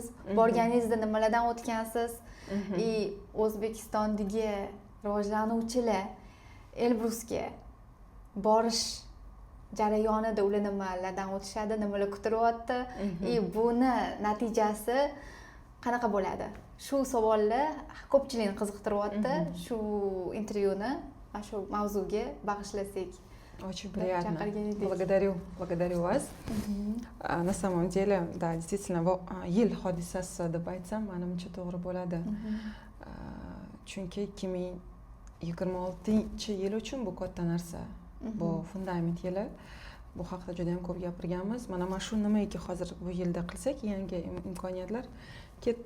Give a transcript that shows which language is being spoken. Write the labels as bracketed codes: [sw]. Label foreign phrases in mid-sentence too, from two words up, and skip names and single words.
[uz] Borganingizda nimalardan o'tgansiz? O'zbekistondagi rivojlanuvchilar Elbrusga borish jarayonida ular nimalardan o'tishadi, nimalar kutilyapti, buni natijasi qanaqa bo'ladi? Shu savollar ko'pchilikni qiziqtiryapti. Shu intervyuni mana shu mavzuga bag'ishlasak. [ru] Очень приятно. Благодарю вас. На самом деле, да, действительно, [uz] yil hodisasi deb aytsam, menimcha to'g'ri bo'ladi. Chunki 2026-yil uchun bu katta narsa. Bu fundament yili. Bu haqida juda ham ko'p gapirganmiz. Mana shu nimaiki hozir bu yilda qilsak, yangi imkoniyatlar ketdi.